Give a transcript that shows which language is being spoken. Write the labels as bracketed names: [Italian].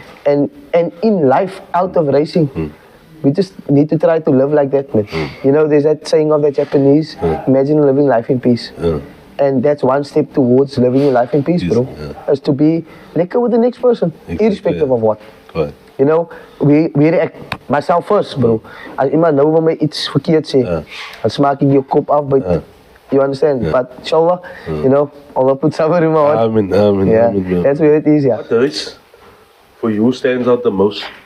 [English] And in life, out of racing, we just need to try to live like that, man. You know, there's that saying of the Japanese, imagine living life in peace. And that's one step towards living your life in peace, bro. Is to be lekker with the next person, irrespective of what. You know, we react, myself first, bro. [Afrikaans] As iemand nou van my iets verkeerd sê, dan smaak ek jou kop af, [English] but you understand? But inshallah, you know, Allah put sabr in my heart. Amen, Yeah, that's where it is, yeah. What race for you stands out the most